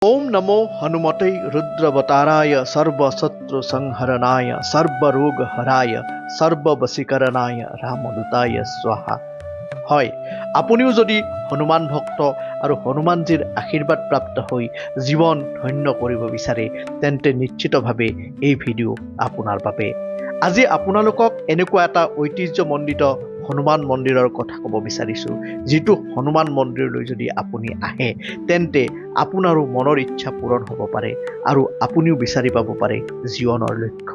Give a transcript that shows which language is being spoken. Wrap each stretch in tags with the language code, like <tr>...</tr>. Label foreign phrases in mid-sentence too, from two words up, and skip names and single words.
<sa>ओम नमो हनुमते रुद्रवताराय सर्वशत्रु संहरणाय सर्वरोग हराय सर्ववशीकरणाय रामदूताय स्वाहा।</sa> <as>হয়, আপুনিও যদি হনুমান ভক্ত আৰু হনুমানজীৰ আশীৰ্বাদ প্ৰাপ্ত হৈ জীৱন ধন্য কৰিব বিচাৰে তেন্তে নিশ্চিতভাৱে এই ভিডিঅ' আপোনাৰ বাবে। আজি আপোনালোকক এনেকুৱা এটা ঐতিহ্যমণ্ডিত হনুমান মন্দিৰৰ কথা ক'ব বিচাৰিছোঁ, যিটো হনুমান মন্দিৰলৈ যদি আপুনি আহে তেন্তে আপোনাৰো মনৰ ইচ্ছা পূৰণ হ'ব পাৰে আৰু আপুনিও বিচাৰি পাব পাৰে জীৱনৰ লক্ষ্য।</as>